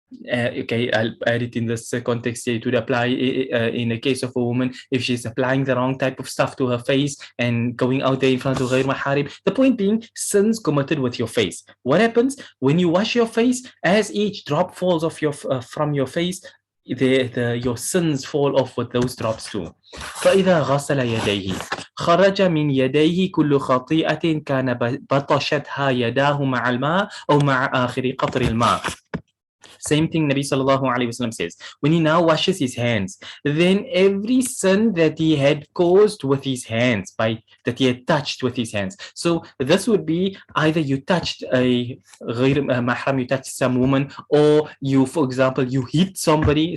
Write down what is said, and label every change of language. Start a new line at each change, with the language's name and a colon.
English: Okay, I'll add it in this context here. It would apply in the case of a woman if she's applying the wrong type of stuff to her face and going out there in front of ghair maharim. The point being, sins committed with your face. What happens when you wash your face? As each drop falls off from your face, your sins fall off with those drops too.
Arabic: فإذا غسل يديه خرج من يديه كل خطيئة كان بطشتها يداه مع الماء أو مع آخر قطر الماء.
English: Same thing Nabi sallallahu alayhi wasallam says. When he now washes his hands, then every sin that he had caused with his hands, that he had touched with his hands. So this would be either you touched a ghair mahram, you touched some woman, or you, for example, you hit somebody.